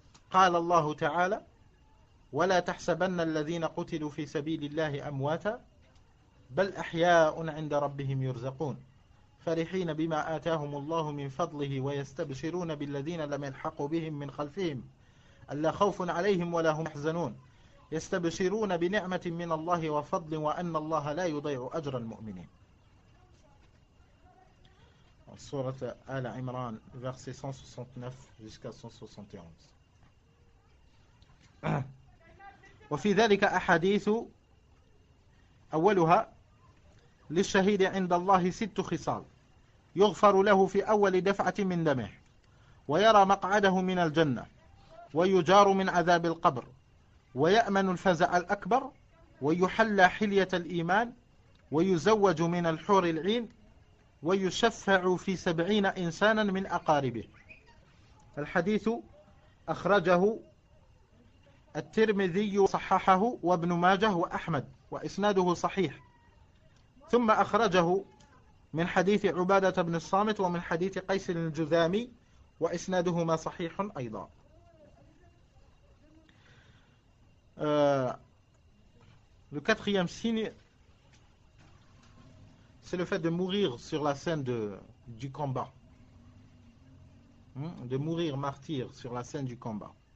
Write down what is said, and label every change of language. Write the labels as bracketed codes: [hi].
[ar] قال الله تعالى: ولا تحسبن الذين قتلوا في سبيل الله أمواتا بل أحياء عند ربهم يرزقون فرحين بما آتاهم الله من فضله ويستبشرون بالذين لم يلحقوا بهم من خلفهم ألا خوف عليهم ولا هم يحزنون يستبشرون بنعمة من الله وفضل وأن الله لا يضيع أجر المؤمنين. [fr] Sourate Al Imran, verset 169 jusqu'à 171. [ar] وفي ذلك أحاديث أولها للشهيد عند الله 6 خصال يغفر له في أول دفعة من دمه ويرى مقعده من الجنة ويجار من عذاب القبر ويأمن الفزع الأكبر ويحلى حلية الإيمان ويزوج من الحور العين ويشفع في 70 إنسانا من أقاربه. الحديث أخرجه الترمذي وصححه وابن ماجه وأحمد وإسناده صحيح ثم أخرجه من حديث عبادة بن الصامت ومن حديث قيس الجذامي وإسنادهما صحيح أيضا. [fr] Le quatrième signe, c'est le fait de mourir sur la scène du combat. De mourir martyr sur la scène du combat.